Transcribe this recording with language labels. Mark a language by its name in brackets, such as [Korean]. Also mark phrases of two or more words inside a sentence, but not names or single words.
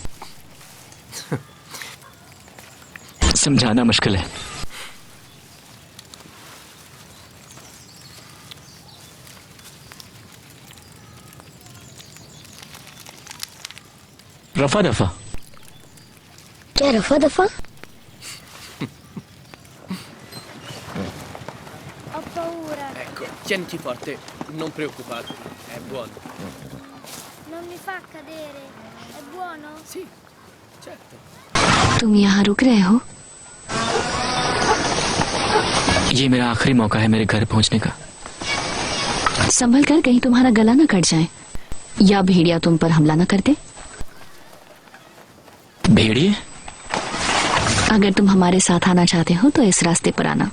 [Hindi] समझाना मुश्किल है। रफा दफा। क्या रफा दफा? [Italian] Ho paura. Ecco, tieniti forte, non preoccuparti, è buono. Non mi fa cadere. È buono? Sì, certo. [Hindi] तुम यहाँ रुक रहे हो? ये मेरा आखिरी मौका है मेरे घर पहुंचने का। संभल कर, कहीं तुम्हारा गला न कट जाए या भेड़िया तुम पर हमला न कर दे। भेड़िए? अगर तुम हमारे साथ आना चाहते हो तो इस रास्ते पर आना।